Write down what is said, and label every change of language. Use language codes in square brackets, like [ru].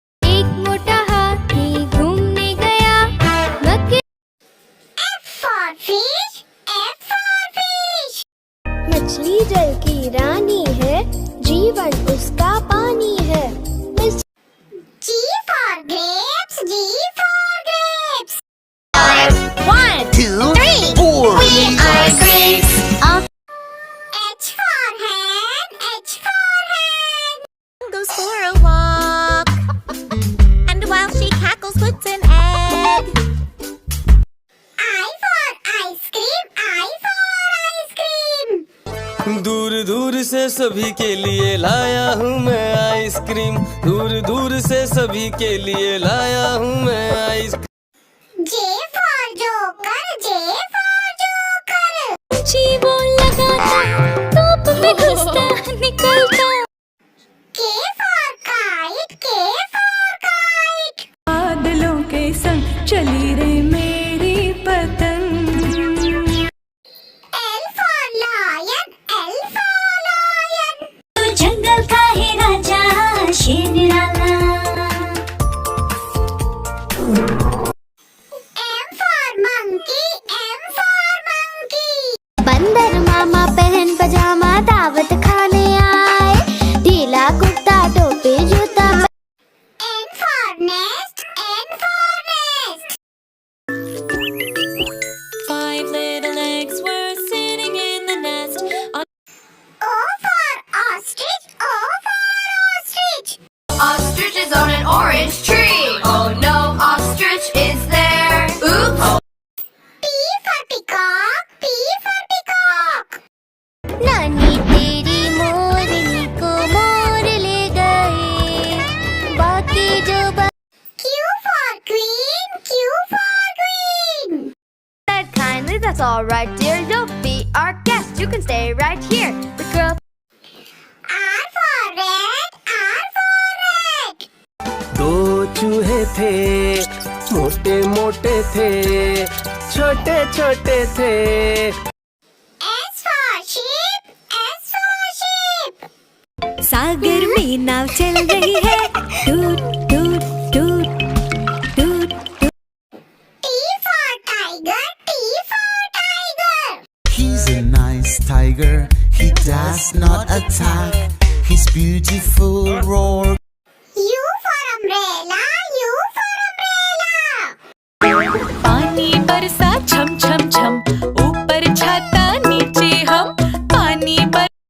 [hi] एक मोटा हाथी घूमने गया मक्के [en] F for fish, F for fish. [hi] मछली जल की रानी है जीवन उसका पानी है [en] G for grapes, G for grapes. 2, 4. We are grapes. H for hen, H for hen. Goes for a walk, and while she cackles, puts an egg. I for ice cream, I for ice cream. [hi] दूर दूर से सभी के लिए लाया हूँ मैं ice cream. दूर दूर से सभी के लिए लाया हूँ मैं ice cream. [en] J for joker, J for joker. [hi] जी वो लगाता, धूप में घुसता निकलता। [en] K for kite, K for kite. [hi] बादलों के संग चली रे मेरी पतंग। [en] L for lion, L for lion. [hi] तू जंगल का है राजा शेर निराला। [en] M for monkey, M for monkey. [hi] बंदर मामा पहन पजामा दावत खाने आए ढीला कुर्ता टोपी जूता [en] N for nest, N for nest. 5 little eggs were sitting in the nest. O for ostrich, O for ostrich. Ostrich is on an orange tree. Oh no, ostrich is there. Oops. P for peacock, P for peacock. [hi] नानी तेरी मोरनी को मोर ले गए बाकी जो [en] Q for queen, Q for queen. Said kindly, that's all right, dear. Don't be our guest. You can stay right here. The girl. R for red, R for red. [hi] दो चूहे थे, मोटे मोटे थे, छोटे छोटे थे। [en] S for sheep, S for sheep. [hi] सागर में नाव चल रही है, टूट टूट टूट टूट टूट। [en] T for tiger, T for tiger. He's a nice tiger, he does not attack. His beautiful roar. U for umbrella, U for umbrella. [hi] पानी बरसा छम छम छम, ऊपर छाता नीचे हम, पानी बर।